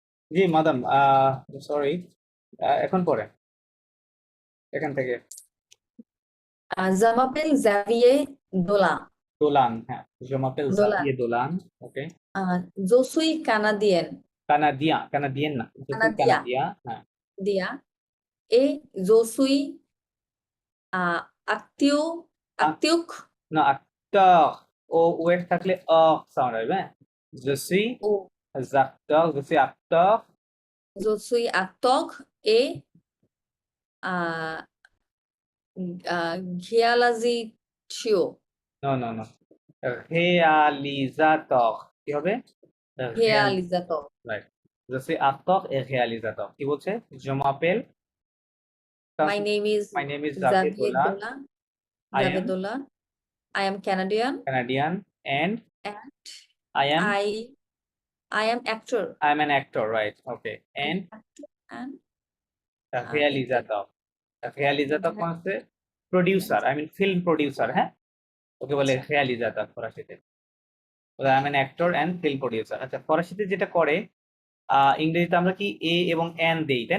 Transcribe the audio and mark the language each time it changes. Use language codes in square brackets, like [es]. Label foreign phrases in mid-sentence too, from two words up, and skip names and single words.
[bn] জি মাদাম, সরি, এখন পরে এখান থেকে [fr] Zamapel Xavier Dolan. [bn] দোলান, হ্যাঁ, জমাপেল Dolan. জাভিয়ে দোলান। ওকে, [fr] Je suis canadien. [bn] কানাডিয়া, কানাডিয়ান না, যদি [fr] Canadien. [bn] কানাডিয়া, হ্যাঁ। [fr] Dia. Et je suis active. [bn] আক- [fr] Active. [bn] না, acteur, ও ওয়েট থাকলে সাউন্ড আসবে, হ্যাঁ। [fr] Je suis Ou acteur, je suis acteur, je suis acteur et uh, réalisation. [en] no no no, [fr] réalisateur, [bn] কি হবে? [fr] Réalisateur. রাইট, je suis acteur et réalisateur। [bn] কি বলছে? [fr] Je m'appelle, [en] My name is my name is Xavier Xavier Dolan, Dolan. I Xavier am Dolan. I am Canadian Canadian and and I am I am actor. I'm an actor, right? Okay, I am and actor and realizator, realizator uh, [bn] হচ্ছে প্রোডিউসার, [en] I mean film producer, [bn] হ্যাঁ, ওকে বলে realizator ফরাসিতে। [en] I am an actor and film producer. [bn] আচ্ছা, ফরাসিতে যেটা করে, ইংরেজিতে আমরা কি এ এবং এন দেই, তাই না?